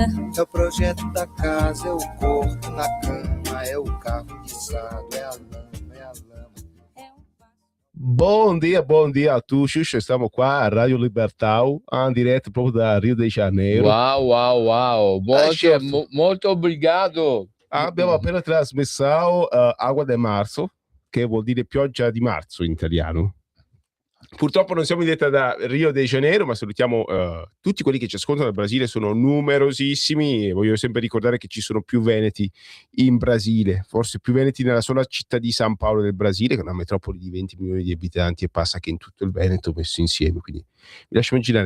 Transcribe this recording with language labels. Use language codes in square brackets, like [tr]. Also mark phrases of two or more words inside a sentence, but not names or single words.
[pt] é o projeto da casa, é o corpo na cama, é o carro guiçado, é a lama, é a lama. Bom dia a todos. Estamos qua a Radio Libertà, em direto proprio da Rio de Janeiro. Uau. Molto obrigado. [it] Abbiamo appena trasmesso Água de Marzo, che vuol dire pioggia di marzo in italiano. Purtroppo non siamo in diretta da Rio de Janeiro, ma salutiamo tutti quelli che ci ascoltano dal Brasile, sono numerosissimi e voglio sempre ricordare che ci sono più veneti in Brasile, forse più veneti nella sola città di San Paolo del Brasile, che è una metropoli di 20 milioni di abitanti e passa che in tutto il Veneto messo insieme, quindi vi lascio immaginare.